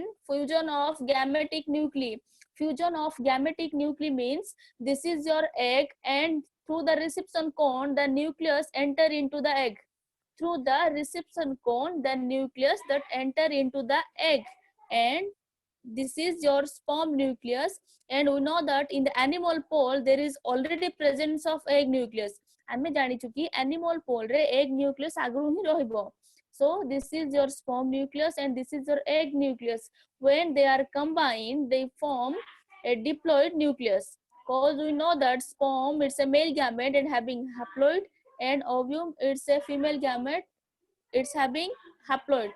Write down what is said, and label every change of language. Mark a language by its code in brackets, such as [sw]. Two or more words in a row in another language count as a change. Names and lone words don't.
[en] Fusion of gametic nuclei. Fusion of gametic nuclei means this is your egg, and through the reception cone the nucleus enter into the egg. Through the reception cone the nucleus that enter into the egg, and this is your sperm nucleus, and we know that in the animal pole there is already presence of egg nucleus. [or] ଆମେ ଜାଣିଛୁ କି [en] animal pole [or] ରେ [en] egg nucleus [or] ଆଗରୁ ହିଁ ରହିବ. [en] So this is your sperm nucleus and this is your egg nucleus. When they are combined, they form a diploid nucleus. Because we know that sperm it's a male gamete and having haploid, and ovum it's a female gamete, it's having haploid.